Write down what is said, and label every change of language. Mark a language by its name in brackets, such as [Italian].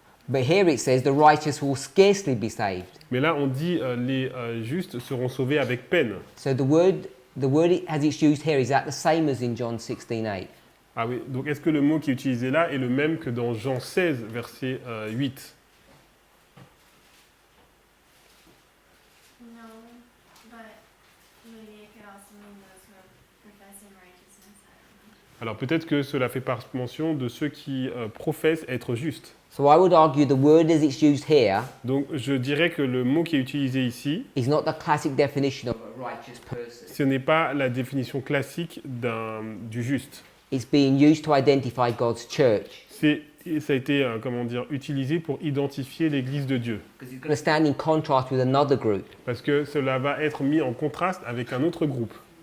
[English] But here it says the righteous will scarcely be saved. [French] Mais là, on dit les justes seront sauvés avec peine. [English] So the word as it's used here, is that the same as in John 16:8? [French] Ah oui, donc est-ce que le mot qui est utilisé là est le même que dans Jean 16, verset 8? [English] No, but maybe it could also mean those who are professing righteousness. I don't know. [French] Alors peut-être que cela fait mention de ceux qui professent être justes. [English] So I would argue the word as it's used here [French] Donc je dirais que le mot qui est utilisé ici, [English] is not the classic definition of a righteous person. [French] ce n'est pas la définition classique du juste. [English] It's being used to identify God's church. [French] Ça a été utilisé pour identifier l'Église de Dieu. [English] Because it's going to stand in contrast with another group. [French] Parce que cela va être mis en contraste avec un autre groupe.